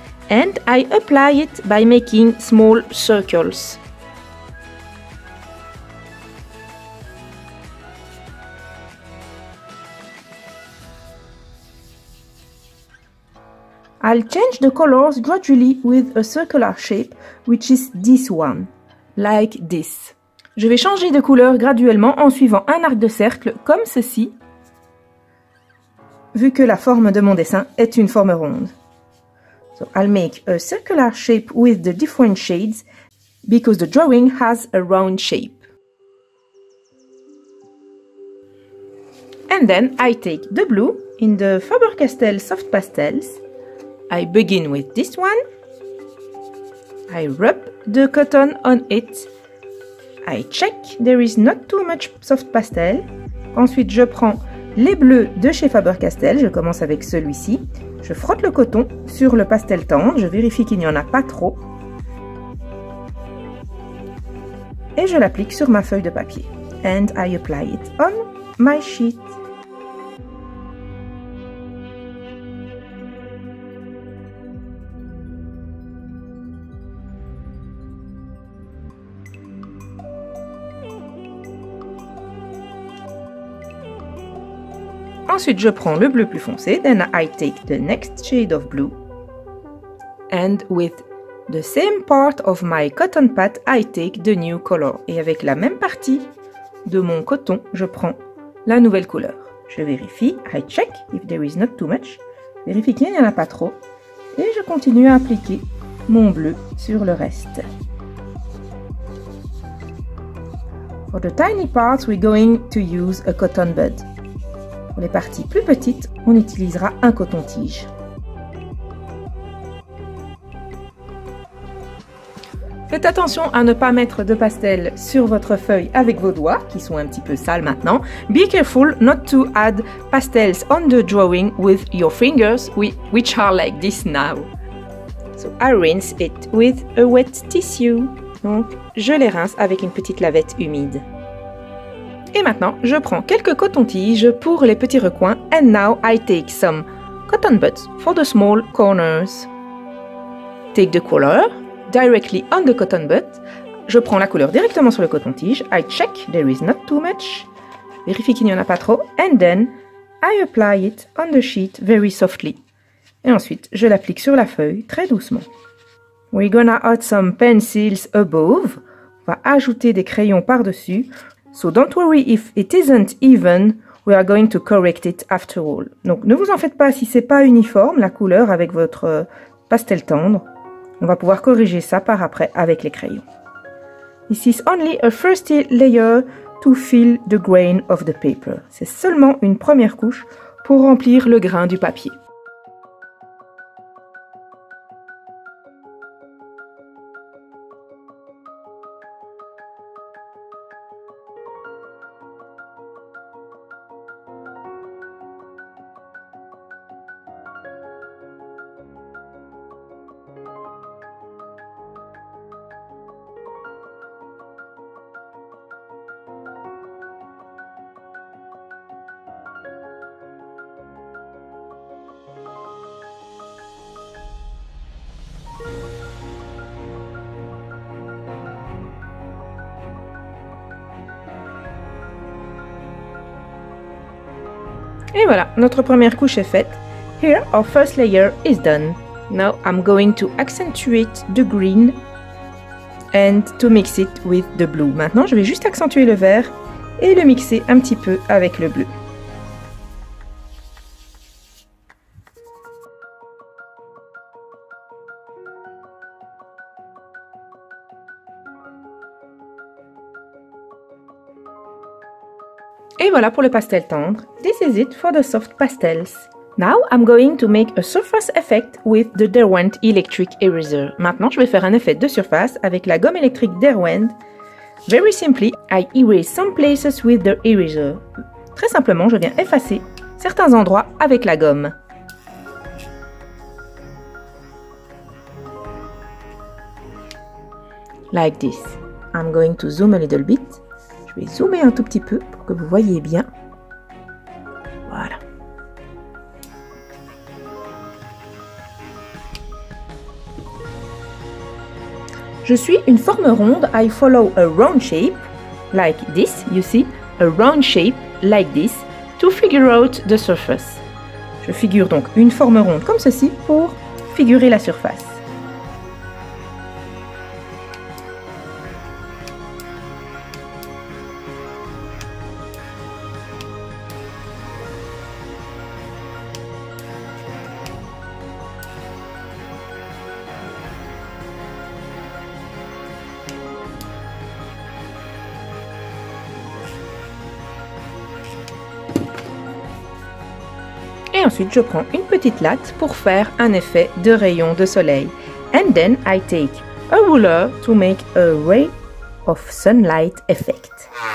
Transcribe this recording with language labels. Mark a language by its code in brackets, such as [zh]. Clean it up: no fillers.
[en] And I apply it by making small circles. I'll change the colors gradually with a circular shape, which is this one, like this. [fr] Je vais changer de couleur graduellement en suivant un arc de cercle comme ceci, vu que la forme de mon dessin est une forme ronde. [en] So I'll make a circular shape with the different shades because the drawing has a round shape. And then I take the blue in the Faber-Castell Soft Pastels. I begin with this one. I rub the cotton on it. I check there is not too much soft pastel. [fr] Ensuite, je prends les bleus de chez Faber-Castell. Je commence avec celui-ci. Je frotte le coton sur le pastel tendre. Je vérifie qu'il n'y en a pas trop. Et je l'applique sur ma feuille de papier. [en] And I apply it on my sheet. [fr] Ensuite, je prends le bleu plus foncé, [en] then I take the next shade of blue. And with the same part of my cotton pad, I take the new color. [fr] Et avec la même partie de mon coton, je prends la nouvelle couleur. Je vérifie, [en] I check if there is not too much. [fr] Vérifie qu'il n'y en a pas trop. Et je continue à appliquer mon bleu sur le reste. [en] For the tiny parts, we're going to use a cotton bud. [fr] Pour les parties plus petites, on utilisera un coton-tige. Faites attention à ne pas mettre de pastel sur votre feuille avec vos doigts, qui sont un petit peu sales maintenant. [en] Be careful not to add pastels on the drawing with your fingers, which are like this now. So I rinse it with a wet tissue. [fr] Donc, je les rince avec une petite lavette humide. Et maintenant, je prends quelques cotons-tiges pour les petits recoins. [en] And now I take some cotton buds for the small corners. Take the color directly on the cotton bud. [fr] je prends la couleur directement sur le coton-tige. [en] I check there is not too much. [fr] Je vérifie qu'il n'y en a pas trop. [en] And then, I apply it on the sheet very softly. [fr] Et ensuite, je l'applique sur la feuille très doucement. [en] We're gonna add some pencils above. [fr] On va ajouter des crayons par-dessus. [en] So don't worry if it isn't even. We are going to correct it after all. [fr] Donc, ne vous en faites pas si c'est pas uniforme, la couleur avec votre pastel tendre. On va pouvoir corriger ça par après avec les crayons. [en] This is only a first layer to fill the grain of the paper. [fr] C'est seulement une première couche pour remplir le grain du papier. Et voilà, notre première couche est faite. [en] Here, our first layer is done. Now, I'm going to accentuate the green and to mix it with the blue. [fr] Maintenant, je vais juste accentuer le vert et le mixer un petit peu avec le bleu. Et voilà pour le pastel tendre. [en] This is it for the soft pastels. Now I'm going to make a surface effect with the Derwent Electric Eraser. [fr] Maintenant, je vais faire un effet de surface avec la gomme électrique Derwent. [en] Very simply, I erase some places with the eraser. [fr] Très simplement, je viens effacer certains endroits avec la gomme. [en] Like this. I'm going to zoom a little bit. [fr] Je vais zoomer un tout petit peu pour que vous voyez bien. Voilà. Je suis une forme ronde. [en] I follow a round shape, like this, you see, a round shape, like this, to figure out the surface. [fr] Je figure donc une forme ronde comme ceci pour figurer la surface. Et ensuite, je prends une petite latte pour faire un effet de rayon de soleil. [en] And then I take a ruler to make a ray of sunlight effect.